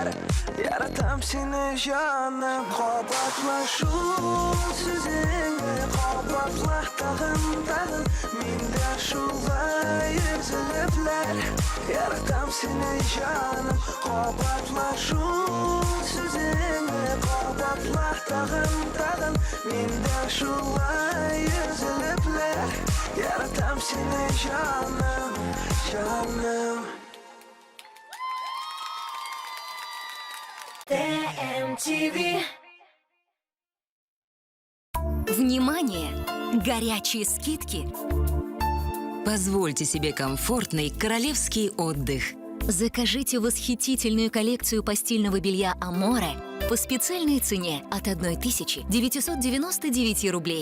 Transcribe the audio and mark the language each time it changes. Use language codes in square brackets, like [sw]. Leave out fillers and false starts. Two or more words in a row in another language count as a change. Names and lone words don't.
[tt] Yaratam seni canım Qabatla şul sözünü qabatla tağın Mende şulay üzülüpler Yaratam seni canım Qabatla şul sözünü qabatla tağın Mende şulay üzülüpler Yaratam seni canım Canım [ru] TMTV. Внимание! Горячие скидки! Позвольте себе комфортный королевский отдых. Закажите восхитительную коллекцию постельного белья «Аморе» по специальной цене от 1999 рублей.